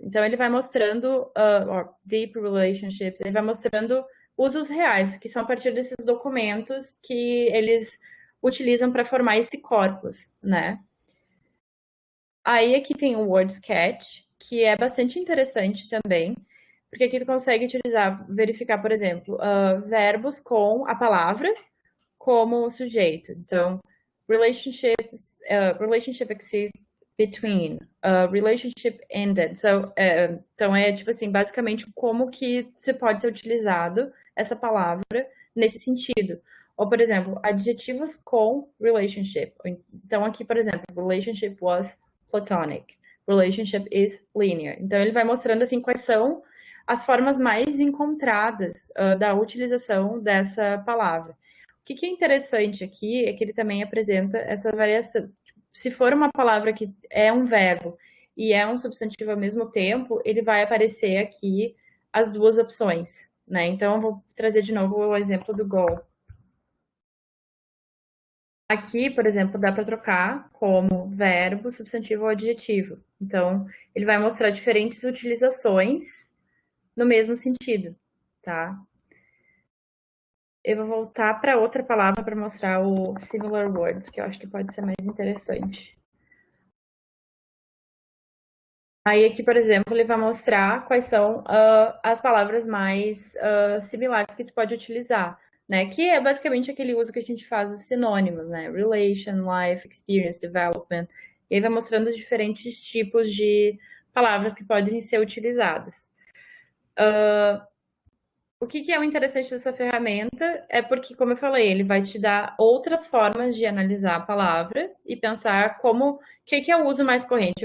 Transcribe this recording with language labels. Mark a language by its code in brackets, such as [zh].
[pt] Então, ele vai mostrando, deep relationships, ele vai mostrando usos reais, que são a partir desses documentos que eles utilizam para formar esse corpus, né? Aí aqui tem o word sketch, que é bastante interessante também, porque aqui tu consegue verificar, por exemplo, verbos com a palavra como sujeito. [en] Então, relationship exists between, relationship ended. [pt] Então, é tipo assim, basicamente como que pode ser utilizado essa palavra nesse sentido. Ou, por exemplo, adjetivos com relationship. Então, aqui, por exemplo, [en] relationship was platonic. Relationship is linear. [pt] Então, ele vai mostrando, assim, quais são as formas mais encontradas da utilização dessa palavra. O que é interessante aqui é que ele também apresenta essa variação. Se for uma palavra que é um verbo e é um substantivo ao mesmo tempo, ele vai aparecer aqui as duas opções, né? Então, eu vou trazer de novo o exemplo do go. Aqui, por exemplo, dá para trocar como verbo, substantivo ou adjetivo. Então, ele vai mostrar diferentes utilizações no mesmo sentido, tá? Eu vou voltar para outra palavra para mostrar o similar words, que eu acho que pode ser mais interessante. Aí aqui, por exemplo, ele vai mostrar quais são as palavras mais similares que tu pode utilizar, né? Que é basicamente aquele uso que a gente faz dos sinônimos, né? [en] Relation, life, experience, development. [pt] E aí vai mostrando os diferentes tipos de palavras que podem ser utilizadas. O que é o interessante dessa ferramenta é porque, como eu falei, ele vai te dar outras formas de analisar a palavra e pensar o que é o uso mais corrente.